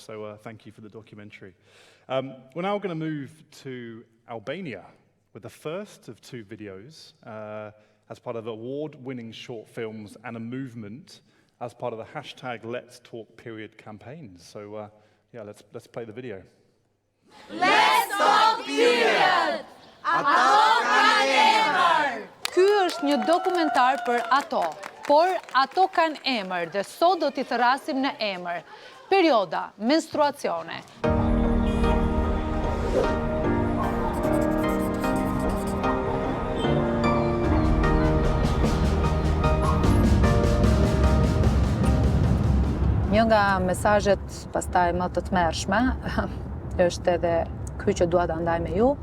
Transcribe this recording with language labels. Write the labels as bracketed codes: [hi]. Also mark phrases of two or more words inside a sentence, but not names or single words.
[en] So thank you for the documentary. We're now going to move to Albania with the first of 2 videos as part of award-winning short films and a movement as part of the hashtag Let's Talk Period campaigns. So yeah, let's play the video. Let's Talk Period! [sq] Ato kanë emër! Ky është një dokumentar për ato, por ato kanë emër dhe sot do t'i thërrasim në emër. Perioda, menstruacione. Një nga mesazhet pastaj më të tmerrshme është edhe ky që dua ta ndaj me ju.